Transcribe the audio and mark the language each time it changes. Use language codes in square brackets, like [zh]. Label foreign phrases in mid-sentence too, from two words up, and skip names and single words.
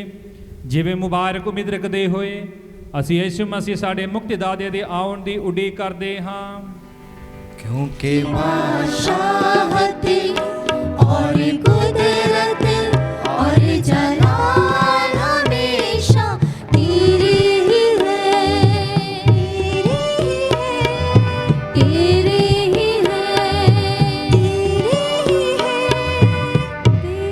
[pa] ਜਿਵੇਂ ਮੁਬਾਰਕ ਉਮੀਦ ਰੱਖਦੇ ਹੋਏ ਅਸੀਂ ਯਿਸੂ ਮਸੀਹ ਸਾਡੇ ਮੁਕਤੀਦਾਤੇ ਦੇ ਆਉਣ ਦੀ ਉਡੀਕ ਕਰਦੇ ਹਾਂ। ਕਿਉਂਕਿ ਬਾਦਸ਼ਾਹਤ [hi] और कुदरत और जलाल हमेशा तेरी ही है, तेरी ही है, तेरी ही है,